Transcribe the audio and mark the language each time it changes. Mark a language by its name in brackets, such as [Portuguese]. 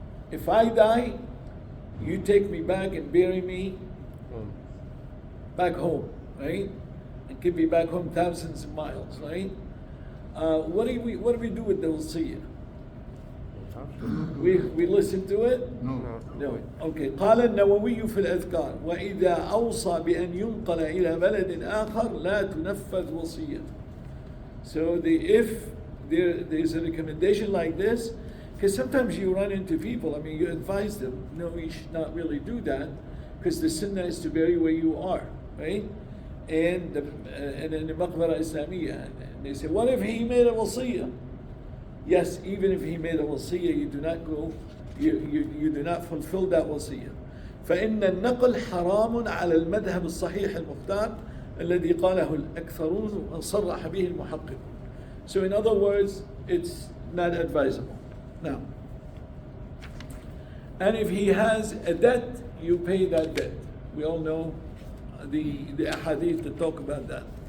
[English] If I die, you take me back and bury me back home, right? And give me back home thousands of miles, right? What do we do with the wasiyah? We listen to it? No. Okay. [Arabic] قال النووي في الأذكار وإذا أوصى بأن ينقل إلى بلد آخر لا تنفذ وصيته. [English] So if there's a recommendation like this, because sometimes you run into people, you advise them, no, you should not really do that, because the sunnah is to bury where you are, right? And in the maqbara Islamiyah, and they say, what if he made a wasiyah? Yes, even if he made a wasiyah, you do not go, you do not fulfill that wasiyah. [Arabic] فإن النقل حرام على المذهب الصحيح المختار الذي قاله الأكثرون وصرح به المحقق. [English] So in other words, it's not advisable. Now, and if he has a debt, you pay that debt. We all know the ahadith that talk about that.